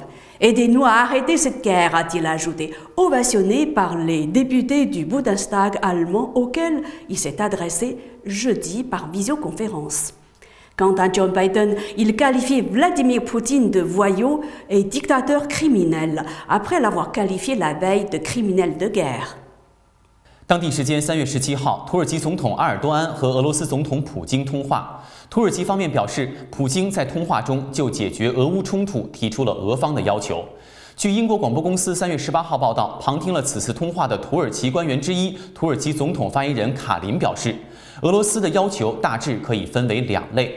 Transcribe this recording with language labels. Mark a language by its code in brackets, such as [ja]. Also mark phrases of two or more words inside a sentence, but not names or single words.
[fr] Aidez-nous à arrêter cette guerre, a-t-il ajouté, ovationné par les députés du Bundestag allemand auxquels il s'est adressé jeudi par visioconférence. Quant à Joe Biden, il qualifie Vladimir Poutine de voyou et dictateur criminel, après l'avoir qualifié la veille de criminel de guerre. [zh] 当地时间3月17号，土耳其总统阿尔多安和俄罗斯总统普京通话。土耳其方面表示，普京在通话中就解决俄乌冲突提出了俄方的要求。据英国广播公司3月18号报道，旁听了此次通话的土耳其官员之一，土耳其总统发言人卡林表示，俄罗斯的要求大致可以分为2类。